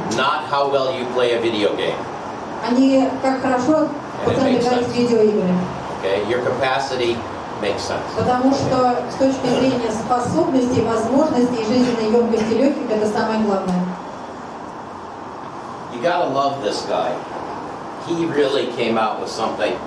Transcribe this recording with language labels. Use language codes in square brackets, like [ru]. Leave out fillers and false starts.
[en] Not how well you play a video game. [ru] А не как хорошо пацаны играют в видеоигры. [en] Okay, your capacity makes sense. [ru] Потому что с точки зрения способностей, возможностей и жизненной емкости легких это самое главное. [en] You gotta love this guy. He really came out with something.